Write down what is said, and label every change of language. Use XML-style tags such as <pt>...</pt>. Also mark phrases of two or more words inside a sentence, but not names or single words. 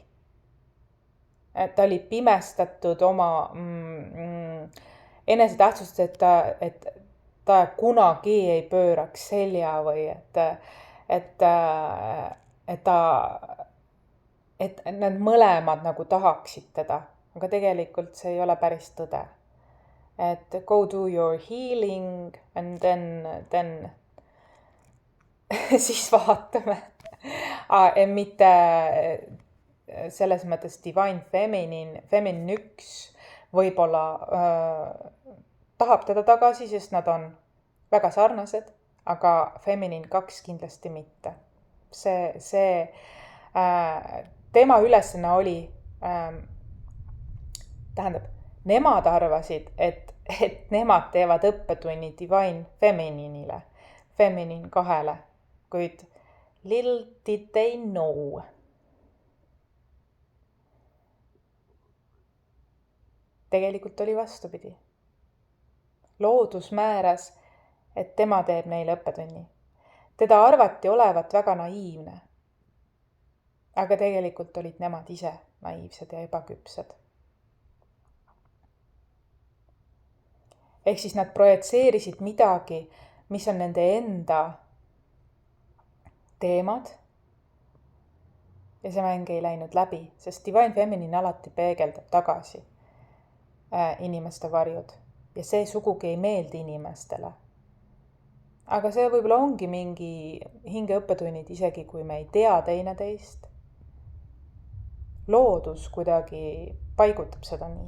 <et>Et ta oli pimestatud oma enese tähtsust, et ta kunagi ei pööraks selja või et need mõlemad nagu tahaksid teda, aga tegelikult see ei ole päris tõde.</et> <en>Et go do your healing and then</en> <et>siis vaatame. Mitte selles mõttes</et> <en>divine feminine</en> <et>1 võib-olla tahab teda tagasi, sest nad on väga sarnased, aga feminine 2 kindlasti mitte. Tema ülesanne oli, nemad arvasid, et nemad teevad õppetunni</et> <en>divine feminine'ile,</en> <et>feminine 2-le, kuid</et> <en>little did they know.</en> <et>Tegelikult oli vastupidi. Loodus määras, et tema teeb neile õppetunni. Teda arvati olevat väga naiivne. Aga tegelikult olid nemad ise naiivsed ja ebaküpsed. Ehk siis nad projitseerisid midagi, mis on nende enda teemad. Ja see mäng ei läinud läbi, sest</et> <en>divine feminine</en> <et>alati peegeldab tagasi inimeste varjud. Ja see sugugi ei meeldi inimestele. Aga see võib-olla ongi mingi hingeõppetunnid, isegi kui me ei tea teineteist. Loodus kuidagi paigutab seda nii.</et>